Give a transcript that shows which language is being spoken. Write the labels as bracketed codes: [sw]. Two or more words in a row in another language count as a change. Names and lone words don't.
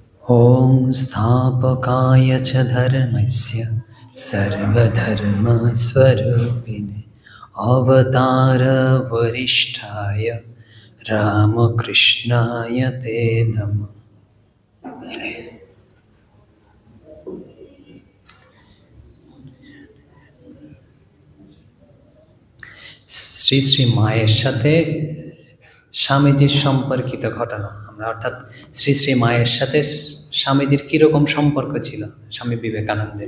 [sa] ॐ स्थापकाय च धर्मस्य सर्वधर्मस्वरूपिणे अवतारवरिष्ठाय रामकृष्णाय ते नमः। [bn] শ্রী শ্রী মায়ের সাথে স্বামীজির সম্পর্কিত ঘটনা আমরা অর্থাৎ শ্রী শ্রী মায়ের সাথে স্বামীজির কীরকম সম্পর্ক ছিল স্বামী বিবেকানন্দের।